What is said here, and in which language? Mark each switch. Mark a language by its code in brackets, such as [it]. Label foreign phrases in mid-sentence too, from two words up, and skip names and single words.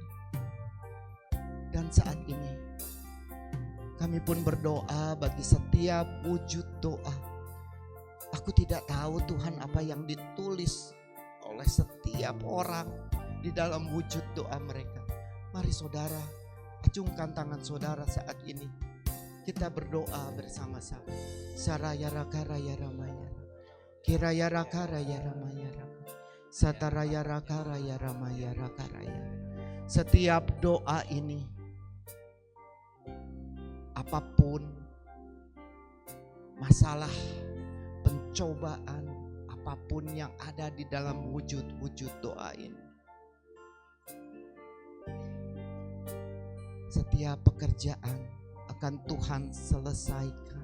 [id] Dan saat ini kami pun berdoa bagi setiap wujud doa. Aku tidak tahu Tuhan apa yang ditulis oleh setiap orang di dalam wujud doa mereka. Mari saudara, acungkan tangan saudara saat ini. Kita berdoa bersama-sama. Saraya raka raya ramaya. Kiraya raka raya ramaya. Sataraya raka raya ramaya raka raya. Setiap doa ini, apapun masalah, pencobaan, apapun yang ada di dalam wujud-wujud doa ini. Setiap pekerjaan akan Tuhan selesaikan.